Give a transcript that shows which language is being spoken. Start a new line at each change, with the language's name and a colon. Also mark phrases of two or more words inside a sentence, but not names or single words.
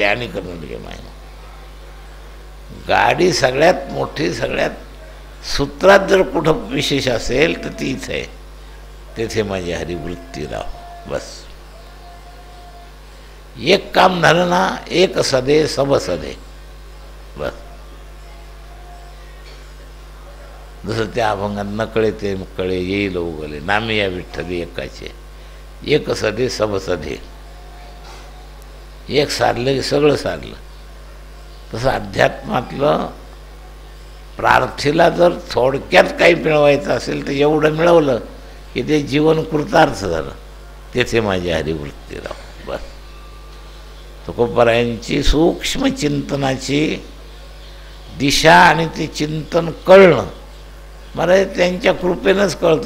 Marathi: आणि नलगे माई गाडी सगळ्यात मोठी, सगळ्यात सूत्रात जर कुठं विशेष असेल तर तीच आहे. तेथे माझी हरिवृत्ती राहो. बस एक काम झालं ना,
Hindi: एक सदे सब सदे.
Marathi: बस जसं त्या अभंगात नकळे ते कळे येईल उगले, नामे या विठ्ठली एकाचे,
Hindi: एक सदे सब सदे.
Marathi: एक साधलं की सगळं साधलं. तसं अध्यात्मातलं प्रार्थीला जर थोडक्यात काही मिळवायचं असेल तर एवढं मिळवलं की ते जीवन कृतार्थ झालं. तेथे माझी हरिवृत्ती राहो. बस तुकोबरायांची सूक्ष्म चिंतनाची दिशा आणि ते चिंतन कळणं मला त्यांच्या कृपेनंच कळतं.